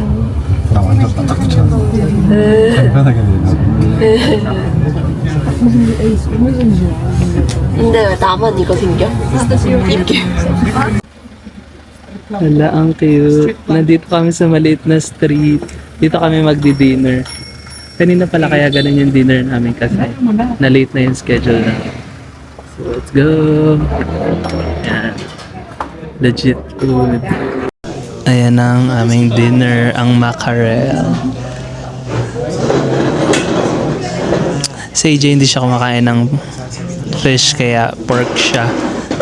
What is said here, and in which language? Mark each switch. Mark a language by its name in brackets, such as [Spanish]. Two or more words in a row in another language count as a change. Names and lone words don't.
[Korean] 나 완전 바닥이잖아. 간편하게 되나? 근데 왜 나만 이거 생겨? 이렇게 [Filipino] Wala, ang cute. Nandito kami sa maliit na street. Dito kami magdi-dinner. Kanina pala kaya ganun yung dinner namin kasi na late na yung schedule namin. [English] So, let's go! [Filipino] Yan. [English] Legit food. [Filipino] Ayan ang aming dinner, ang mackerel. Si AJ hindi siya kumakain ng fish kaya pork siya.